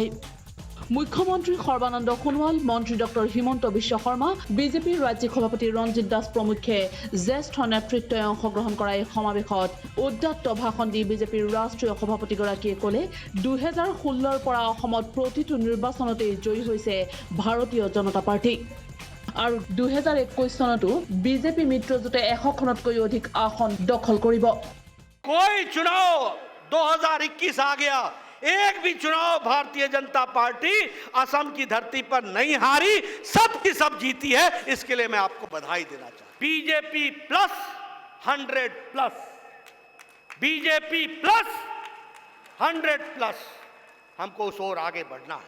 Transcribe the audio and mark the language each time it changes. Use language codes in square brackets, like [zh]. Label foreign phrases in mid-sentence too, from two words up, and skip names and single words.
[as] মুখ্যমন্ত্ৰী সৰ্বানন্দ সোণোৱাল, মন্ত্ৰী ডক্টৰ হিমন্ত বিশ্ব শৰ্মা, বিজেপিৰ ৰাজ্যিক সভাপতি ৰঞ্জিত দাস প্ৰমুখ্যে জ্যেষ্ঠ নেতৃত্বই অংশগ্ৰহণ কৰা এই সমাৱেশত উদ্দাত্ত ভাষণ দি বিজেপিৰ ৰাষ্ট্ৰীয় সভাপতিগৰাকীয়ে ক'লে 2016ৰ পৰা অসমত প্ৰতিটো নিৰ্বাচনতেই জয়ী হৈছে ভাৰতীয় জনতা পাৰ্টি। আৰু 2021 চনতো বিজেপি মিত্ৰজোঁটে 100খনতকৈ অধিক আসন দখল কৰিব। [hi] कोई चुनाव 2021 आ गया, एक भी चुनाव भारतीय जनता पार्टी असम की धरती पर नहीं हारी, सब की सब जीती है। इसके लिए मैं आपको बधाई देना चाहता हूं। बीजेपी प्लस 100 प्लस, बीजेपी प्लस 100 प्लस, हमको उस ओर आगे बढ़ना है।